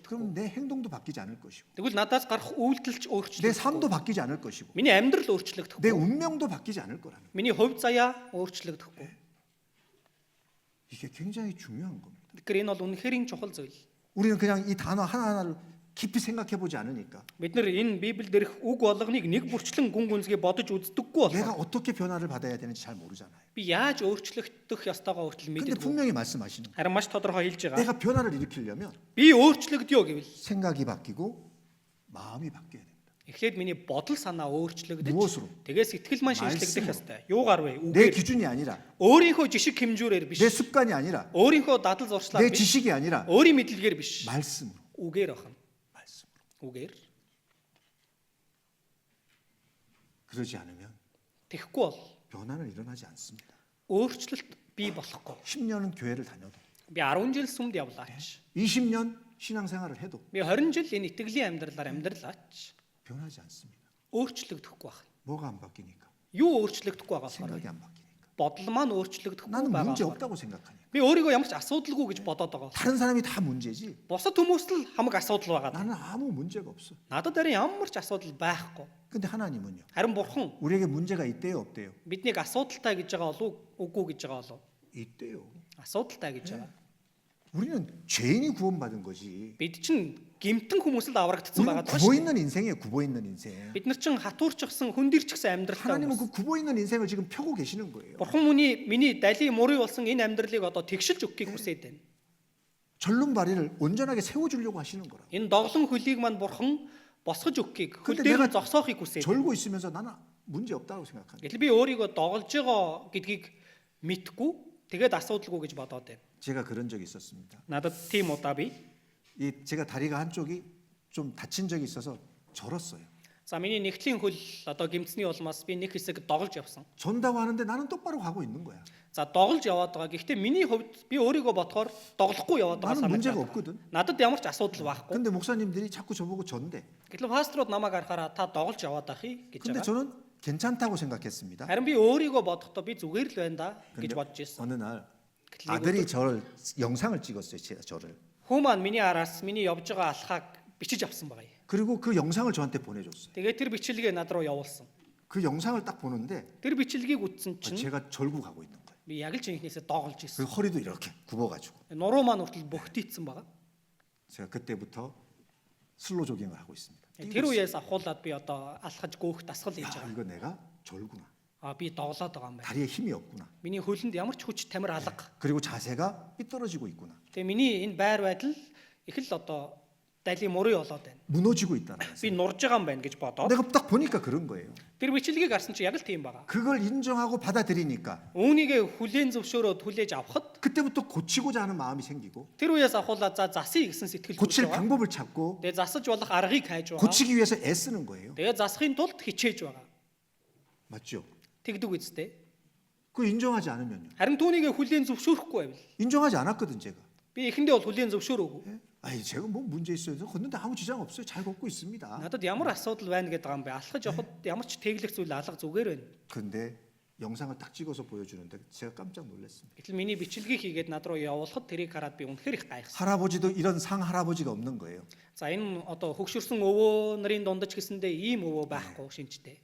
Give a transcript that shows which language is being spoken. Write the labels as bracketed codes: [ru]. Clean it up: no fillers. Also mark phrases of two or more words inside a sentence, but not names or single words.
[ko] 그럼 내 행동도 바뀌지 않을 것이고 [mn] Тэгвэл надаас гарах [ko] 내 [mn] үйлдэлч өөрчлөгдөхгүй. [ko] 삶도 바뀌지 않을 것이고 [mn] Миний амьдрал [ko] 내 [mn] өөрчлөгдөхгүй. [ko] 운명도 바뀌지 않을 거라는 거예요. [mn] Миний хувь заяа өөрчлөгдөхгүй. [ko] 이게 굉장히 중요한 겁니다. [mn] Тэгэхээр энэ бол үнэхээр чухал зүйл. [ko] 우리는 그냥 이 단어 하나하나를 깊이 생각해 보지 않으니까 [mn] Бид нар энэ Библиэд дээрх үг болгоныг нэг бүрчлэн гүн гүнзгий бодож үздэггүй [ko] 내가 [mn] болохоор [ko] 어떻게 변화를 받아야 되는지 잘 모르잖아요. [mn] би яаж өөрчлөгдөх ёстойгоо хүртэл [ko] 근데 [mn] мэддэггүй. [ko] 분명히 말씀하시는 거예요. [mn] Харин маш тодорхой хэлж байгаа. [ko] 내가 변화를 일으키려면 [mn] Би өөрчлөгдөё гэвэл [ko] 생각이 바뀌고 마음이 바뀌어야 됩니다. [mn] эхлээд миний бодол санаа өөрчлөгдөж [ko] 무엇으로? [mn] тэгээ сэтгэл маань шинжлэгдэх [ko] 말씀으로. [mn] ёстой. Юугаар вэ? [ko] 내 [mn] Үгээр. [ko] 기준이 아니라 [mn] Өөрийнхөө жишг хэмжүүрээр биш. [ko] 내 습관이 아니라 [mn] Өөрийнхөө дадал зуршлаар [ko] 내 [mn] биш. [ko] 지식이 아니라 [mn] Өөрийн мэдлэгээр биш. [ko] 말씀으로. [mn] Үгээр ахна. [ko] 말씀으로. [mn] Үгээр. [ko] 그러지 않으면 [mn] Тэгэхгүй бол [ko] 변화는 일어나지 않습니다. [mn] өөрчлөлт бий болохгүй. [ko] 10년은 교회를 다녀도 [mn] Би 10 жил сүмд явлаач. [ko] 20년 신앙생활을 해도 [mn] Би 20 жил энэ итгэлийн амьдралаар амьдралаач. [ko] 변하지 않습니다. [mn] Өөрчлөгдөхгүй байх. [ko] 뭐가 안 바뀌니까? [mn] Юу өөрчлөгдөхгүй байгаа болохоор [ko] 생각이 안 바뀌니까. [mn] бодол маань өөрчлөгдөхгүй [ko] 나는 [mn] байгаа. [ko] 문제 [mn] болохоор. [ko] 없다고 생각하니까. [mn] Би өөрийгөө ямар ч асуудалгүй гэж бодоод байгаа. [ko] 다른 사람이 다 문제지. [mn] Бусад хүмүүст л хамаг асуудал байгаа. [ko] 나는 아무 문제가 없어. [mn] Надад харин ямар ч асуудал байхгүй. [ko] 근데 하나님은요. [mn] Харин бурхан [ko] 우리에게 문제가 있대요, 없대요? [mn] биднийг асуудалтай гэж байгаа болов үгүй гэж байгаа болов? [ko] 있대요. [mn] Асуудалтай гэж байгаа. [ko] 우리는 죄인이 구원받은 거지. [mn] Бид чинь гэмтэн хүмүүсэд аврагдсан [ko] 우리는 [mn] байгаа [ko] 굽어 [mn] даа. [ko] 있는 인생이에요, 굽어 있는 인생. [mn] Бид нар чинь хатуурчихсан хүндэрчихсэн амьдралтай [ko] 하나님은 [mn] хүмүүс. [ko] 그 굽어 있는 인생을 지금 펴고 계시는 거예요. [mn] Бурхан миний дали мөрий болсон энэ амьдралыг одоо тэгшилж өгөхийг хүсээд байна. [ko] 절름 발이를 온전하게 세워주려고 하시는 거라. [mn] Энэ доглон хөлийг маань бурхан босгож өгөхийг хөл [ko] 근데 [mn] дээр [ko] 내가 [mn] нь зогсоохыг хүсээд. [ko] 절고 있으면서 나는 문제 없다고 생각합니다. [mn] Гэтэл би өөрийгөө доголж байгаа гэдгийг мэдгүй тэгээд асуудалгүй гэж бодоод байна. [ko] 제가 그런 적이 있었습니다. [mn] Надад тийм удаа би [ko] 제가 다리가 한쪽이 좀 다친 적이 있어서 절었어요. [mn] за миний нэгтлийн хөл одоо гэмтсний улмаас би нэг хэсэг доголж явсан. [ko] 전다고 하는데 나는 똑바로 가고 있는 거야. [mn] За доголж яваад байгаа. Гэхдээ миний хувьд би өөрийгөө бодохоор доголохгүй яваад байгаа [ko] 나는 문제가 [mn] санагдаад [ko] 없거든. [mn] байна. Надад ямар ч асуудал байхгүй. [ko] 근데 목사님들이 자꾸 저보고 전대. [mn] Гэтэл пасторууд намайг харахаараа та доголж яваад ахи гэж [ko] 근데 [mn] байгаа. [ko] 저는 괜찮다고 생각했습니다. [mn] Харин би өөрийгөө бодохдоо би зүгээр л байна да гэж [ko] 근데 [mn] бодож ирсэн. [ko] 어느 날 [mn] Гэтэл нэг [ko] 아들이 저를 영상을 찍었어요. 저를. [mn] Хүү маань миний араас миний явж байгаа алхааг бичиж авсан байгаа юм. [ko] 그리고 그 영상을 저한테 보내줬어요. [mn] Тэгээд тэр бичлэгээ над руу явуулсан. [ko] 그 영상을 딱 보는데 [mn] Тэр бичлэгийг үзсэн чинь [ko] 제가 절구 가고 있는 거예요. [mn] би яг л жинхнээсээ доголж [ko] 그 [mn] ирсэн. [ko] 허리도 이렇게 굽어가지고 [mn] Нуруу маань хүртэл бөхтийцсэн байгаа. [ko] 제가 그때부터 슬로 조깅을 하고 있습니다. [mn] Тэр үеэс ахуулаад би одоо алхаж гоох дасгал хийж [ko] 야, [mn] байгаа. [ko] 이거 내가 절구나. [mn] Би доглоод байгаа юм байна. [ko] 다리에 힘이 없구나. [mn] Миний хөлөнд ямар ч хүч тамир алга. [ko] 그리고 자세가 삐뚤어지고 있구나. [mn] Тэгээ миний энэ байр байдал их л одоо дали мөрий болоод байна. [ko] 무너지고 있다는 거예요. [mn] Би нурж байгаа юм байна гэж бодоод [ko] 내가 딱 보니까 그런 거예요. [mn] тэр бичлэгийг харсан чи яг л тийм байгаа. [ko] 그걸 인정하고 받아들이니까 [mn] Үүнийг хүлээн зөвшөөрөөд хүлээж авахд [ko] 그때부터 고치고자 하는 마음이 생기고 [mn] тэр үеэс ахуулаад за засъя гэсэн сэтгэл [ko] 고칠 [mn] төрж байгаа. [ko] 방법을 찾고 [mn] Тэгээ засаж болох аргыг хайж байгаа. [ko] 고치기 위해서 애쓰는 거예요. [mn] Тэгээ засахын тулд хичээж байгаа. [ko] 맞죠? [mn] Тэгдэг үстэй. [ko] 그 인정하지 않으면요. [mn] Харин түүнийг хүлээн зөвшөөрөхгүй байвал [ko] 인정하지 않았거든 제가. [mn] би эхэндээ бол хүлээн зөвшөөрөөгүй. [ko] 예? 아니 제가 뭐 문제 있어요. 걷는데 아무 지장 없어요. 잘 걷고 있습니다. [mn] Надад ямар асуудал байна гэдэг юм бэ? Алхаж явахад ямар ч тэглэх зүйл алга зүгээр байна. [ko] 근데 영상을 딱 찍어서 보여주는데 제가 깜짝 놀랐습니다. [mn] Гэтэл миний бичлэгийг хийгээд над руу явуулахад тэрийг хараад би үнэхээр их гайхсан. [ko] 할아버지도 이런 상 할아버지가 없는 거예요. [mn] За энэ одоо хөгшөрсөн өвөө нарын дундаж гэсэндээ ийм өвөө байхгүй шинжтэй.